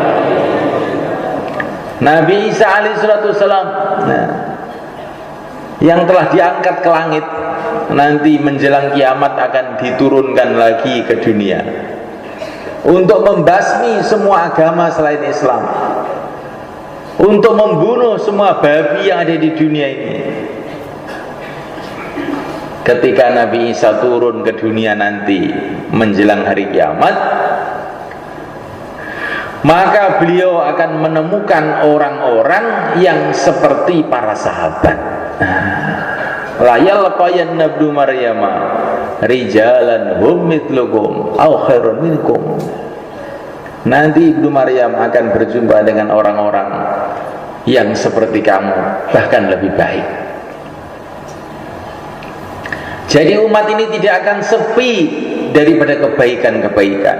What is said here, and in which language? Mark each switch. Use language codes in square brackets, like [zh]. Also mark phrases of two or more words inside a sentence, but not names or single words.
[id] Nabi Isa alaihissalam yang telah diangkat ke langit, nanti menjelang kiamat akan diturunkan lagi ke dunia untuk membasmi semua agama selain Islam, untuk membunuh semua babi yang ada di dunia ini. Ketika Nabi Isa turun ke dunia nanti menjelang hari kiamat, maka beliau akan menemukan orang-orang yang seperti para sahabat. [ar] لا يلقين ابن مريم رجالا هم مثلكم أو خير منكم. [id] Nanti Ibnu Maryam akan berjumpa dengan orang-orang yang seperti kamu, bahkan lebih baik. Jadi umat ini tidak akan sepi daripada kebaikan-kebaikan.